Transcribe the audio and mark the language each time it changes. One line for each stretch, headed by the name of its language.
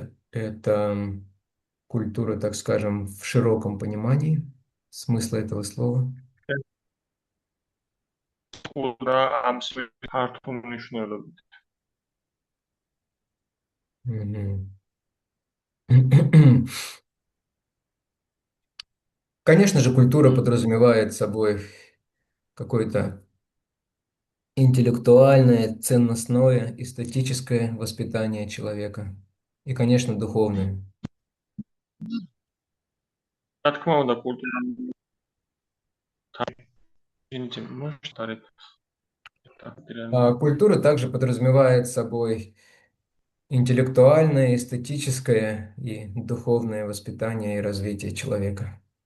Russian: Это культура, так скажем, в широком понимании смысла этого слова.
Georgian: კულტურა ამ ფართო მნიშვნელობით. Мгм.
Russian: Конечно же, культура подразумевает собой какое-то интеллектуальное, ценностное, эстетическое воспитание человека. И, конечно, духовное.
Georgian: რა თქმა უნდა, კულტურა ინტიმ მასშტაბით
Russian: А культура также подразумевает собой интеллектуальное, эстетическое и духовное воспитание и развитие человека.